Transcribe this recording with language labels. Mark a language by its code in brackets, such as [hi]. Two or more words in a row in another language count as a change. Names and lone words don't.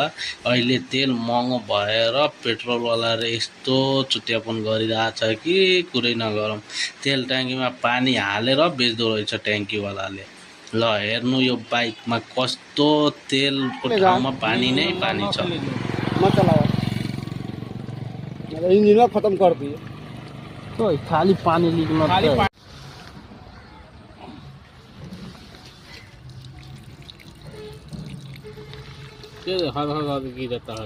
[ne] अहिले तेल महँगो भएर पेट्रोल वालाले यस्तो चुत्यापन गरिरहेछ कि कुरै नगरौँ। तेल ट्याङ्कीमा पानी हालेर बेच्दो रहेछ ट्याङ्की वालाले। ल हेर्नु यो बाइकमा कस्तो तेलको ठाउँमा पानी नै पानी छ। [hi] मत चलाओ, इंजन खत्म कर दिए। तो खाली पानी निकलना गिरता है